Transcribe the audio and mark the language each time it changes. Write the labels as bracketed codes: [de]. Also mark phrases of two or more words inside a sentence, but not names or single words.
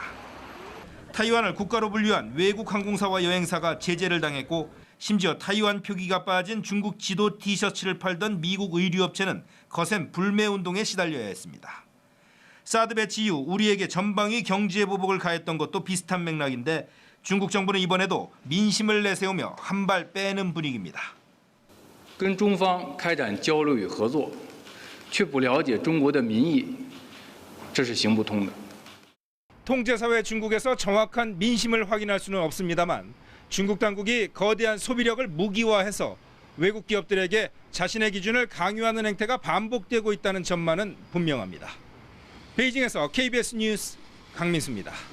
[ko] 타이완을 국가로 분류한 외국 항공사와 여행사가 제재를 당했고 심지어 타이완 표기가 빠진 중국 지도 티셔츠를 팔던 미국 의류업체는 거센 불매 운동에 시달려야 했습니다. 사드 배치 이후 우리에게 전방위 경제 보복을 가했던 것도 비슷한 맥락인데 중국 정부는 이번에도 민심을 내세우며 한 발 빼는 분위기입니다. [zh] 跟中方开展交流与合作，却不了解中国的民意，这是行不通的。 [ko] 통제사회 중국에서 정확한 민심을 확인할 수는 없습니다만 중국 당국이 거대한 소비력을 무기화해서 외국 기업들에게 자신의 기준을 강요하는 행태가 반복되고 있다는 전망은 분명합니다. 베이징에서 KBS 뉴스 강민수입니다.